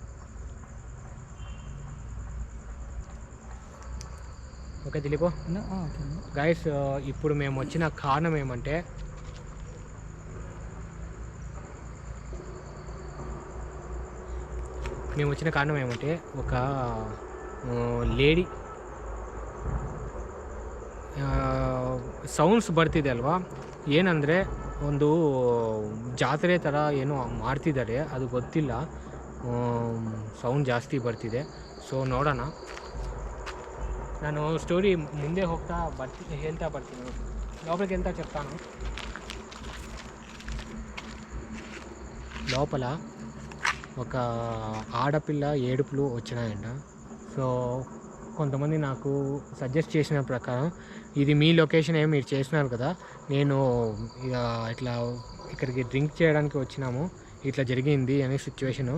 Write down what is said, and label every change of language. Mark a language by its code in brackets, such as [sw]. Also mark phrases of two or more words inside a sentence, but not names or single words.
[te] ఓకే దిలీప్ గైస్, ఇప్పుడు మేము వచ్చిన కారణం ఏమంటే, ఒక [kn] ಲೇಡಿ ಸೌಂಡ್ಸ್ ಬರ್ತಿದೆ ಅಲ್ವಾ. ಏನಂದರೆ ಒಂದು ಜಾತ್ರೆ ಥರ ಏನೋ ಮಾಡ್ತಿದ್ದಾರೆ, ಅದು ಗೊತ್ತಿಲ್ಲ. ಸೌಂಡ್ ಜಾಸ್ತಿ ಬರ್ತಿದೆ. ಸೊ ನೋಡೋಣ. ನಾನು ಸ್ಟೋರಿ ಮುಂದೆ ಹೋಗ್ತಾ ಹೇಳ್ತಾ ಬರ್ತೀನಿ. [te] లోపలికి వెళ్తా చెప్తాను. లోపల ఒక ఆడపిల్ల ఏడుపులు వచ్చినాయంట. సో కొంతమంది నాకు సజెస్ట్ చేసిన ప్రకారం, ఇది మీ లొకేషన్ మీరు చేసినారు కదా, నేను ఇట్లా ఇక్కడికి డ్రింక్ చేయడానికి వచ్చినాము, ఇట్లా జరిగింది అనే సిచ్యువేషను.